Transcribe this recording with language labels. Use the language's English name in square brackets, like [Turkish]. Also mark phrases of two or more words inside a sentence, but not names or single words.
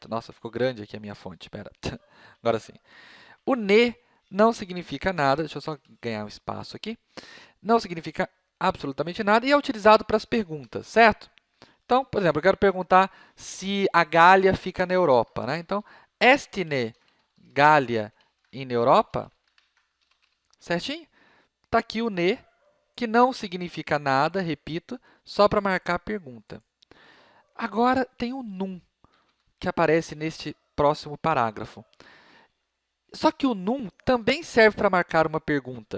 [Portuguese] Nossa, ficou grande aqui a minha fonte. Espera. Agora sim. O ne não significa nada. Deixa eu só ganhar um espaço aqui. Não significa absolutamente nada e é utilizado para as perguntas, certo? Então, por exemplo, eu quero perguntar se a Gália fica na Europa. Né? Então, [Latin] est ne Gália in Europa? [Portuguese] Certinho? Está aqui o ne, que não significa nada, repito, só para marcar a pergunta. Agora, tem o num, que aparece neste próximo parágrafo. Só que o num também serve para marcar uma pergunta.